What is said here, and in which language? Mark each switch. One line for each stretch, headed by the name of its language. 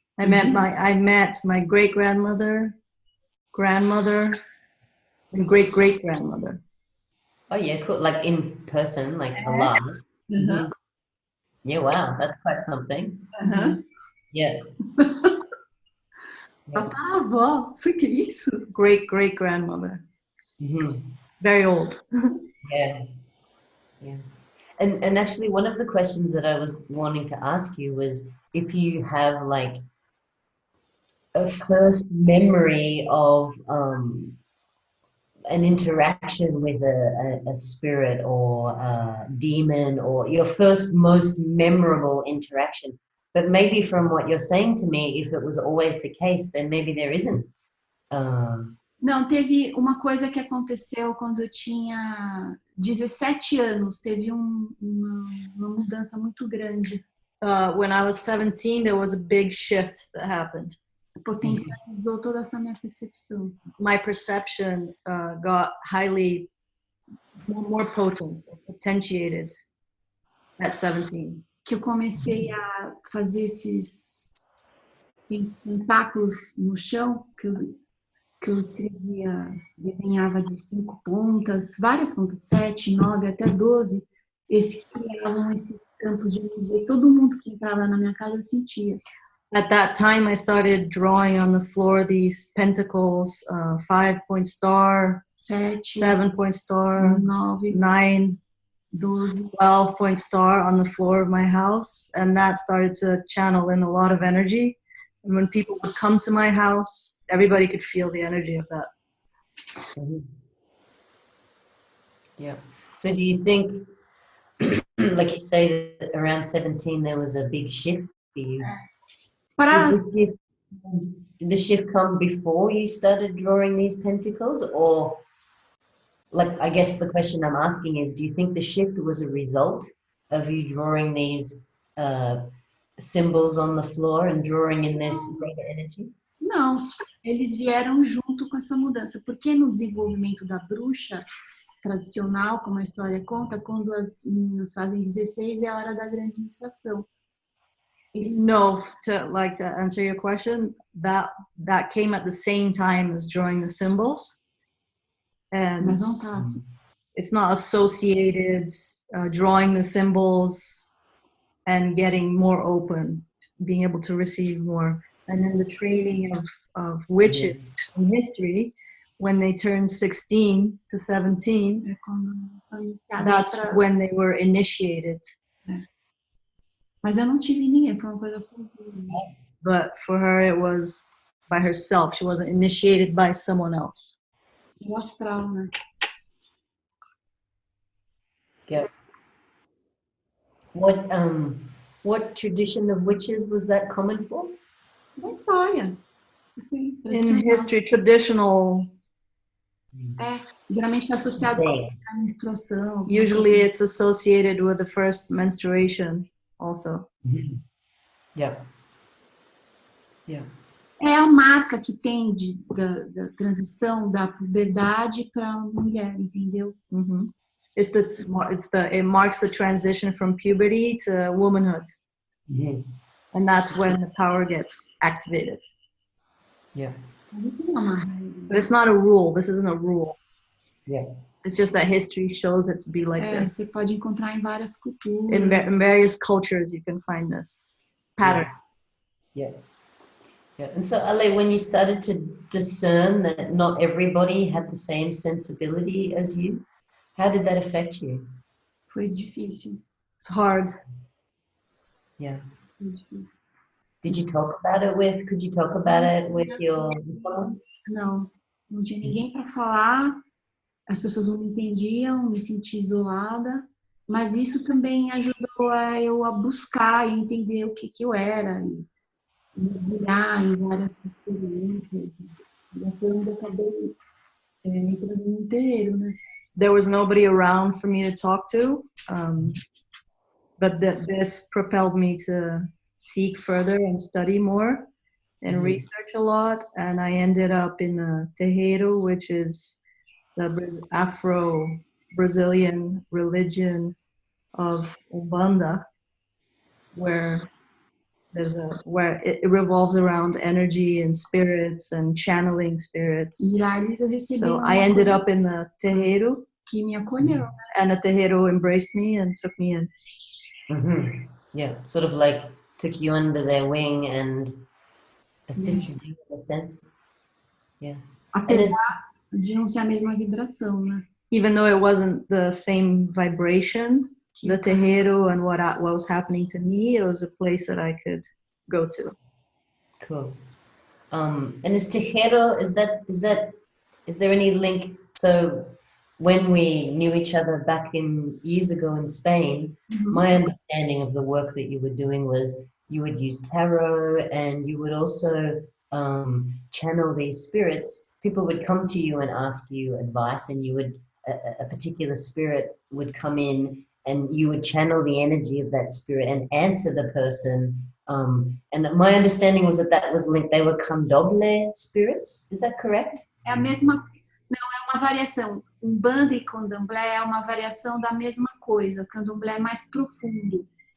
English: I met my great grandmother, grandmother, and great great grandmother. Oh yeah, cool. Like in person, like alive. Mhm. Yeah, wow, that's quite something. Yeah.
Portuguese: Tataravó, você que é isso?
English: Great great grandmother. Mhm. Very old. Yeah. Yeah. And actually one of the questions that I was wanting to ask you was if you have like a first memory of an interaction with a spirit or a demon, or your first most memorable interaction. But maybe from what you're saying to me, if it was always the case, then maybe there isn't.
Portuguese: Não, teve uma coisa que aconteceu quando eu tinha 17 anos. Teve uma mudança muito grande.
English: When I was 17, there was a big shift that happened.
Portuguese: Potencializou toda essa minha percepção.
English: My perception got highly more potent, potentiated at 17.
Portuguese: Que eu comecei a fazer esses tentáculos no chão, que eu escrevia, desenhava de 5 pontas, várias pontas, 7, 9, até 12, criavam esses campos de energia. E todo mundo que entrava na minha casa sentia.
English: At that time, I started drawing on the floor these pentacles, 5-point star, 7, 7-point star, 9, 9, 12, 12-point star on the floor of my house. And that started to channel in a lot of energy. And when people would come to my house, everybody could feel the energy of that. Yeah. So do you think, like you say, that around 17 there was a big shift for you? Did the shift come before you started drawing these pentacles, or like, I guess the question I'm asking is, do you think the shift was a result of you drawing these symbols on the floor and drawing in this greater energy?
Portuguese: Não, eles vieram junto com essa mudança, porque no desenvolvimento da bruxa tradicional, como a história conta, quando as meninas fazem 16 é a hora da grande iniciação.
English: No, to answer your question, that came at the same time as drawing the symbols, and
Portuguese: Mas não passos.
English: It's not associated drawing the symbols and getting more open, being able to receive more. And then the training of witches in history, when they turn 16 to 17, that's when they were initiated.
Portuguese: Mas eu não tive ninguém, foi uma coisa sozinha.
English: But for her, it was by herself. She wasn't initiated by someone else.
Portuguese: O astral, né?
English: Yeah. What tradition of witches was that common for?
Portuguese: Da história.
English: In history, traditional.
Portuguese: Geralmente associado com a menstruação.
English: Usually it's associated with the first menstruation also. Yeah. Yeah.
Portuguese: É a marca que tem da transição da puberdade para a mulher, entendeu? Mm-hmm.
English: It marks the transition from puberty to womanhood. Mm-hmm. And that's when the power gets activated. Yeah.
Portuguese: Mas isso não é uma regra.
English: But it's not a rule. This isn't a rule. Yeah. It's just that history shows it to be like this.
Portuguese: Você pode encontrar em várias culturas.
English: In various cultures, you can find this pattern. Yeah. Yeah. And so, Ale, when you started to discern that not everybody had the same sensibility as you, how did that affect you?
Portuguese: Foi difícil.
English: It's hard. Yeah.
Portuguese: Foi difícil.
English: Could you talk about it with your someone?
Portuguese: Não tinha ninguém para falar. As pessoas não me entendiam, me senti isolada. Mas isso também ajudou eu a buscar e entender o que eu era. E mergulhar em várias experiências. E foi onde eu acabei entrando no terreiro, né?
English: There was nobody around for me to talk to, but this propelled me to seek further and study more and research a lot. And I ended up in the terreiro, which is the Afro-Brazilian religion of Umbanda. where it revolves around energy and spirits and channeling spirits.
Portuguese: E lá eu recebi
English: So I ended up in the terreiro,
Portuguese: que me acolheu.
English: and the terreiro embraced me and took me in. Mm-hmm. Yeah, sort of like took you under their wing and assisted you in a sense. Yeah.
Portuguese: Apesar de não ser a mesma vibração, né?
English: Even though it wasn't the same vibration, the terreiro and what was happening to me, it was a place that I could go to. Cool. And is Tejero, is there any link? So when we knew each other back in years ago in Spain, my understanding of the work that you were doing was you would use tarot and you would also channel these spirits. People would come to you and ask you advice, and you would a particular spirit would come in and you would channel the energy of that spirit and answer the person. And my understanding was that was linked. They were candomblé spirits. Is that correct?
Portuguese: É a mesma, não, é uma variação. Umbanda e candomblé é uma variação da mesma coisa. O candomblé é mais profundo.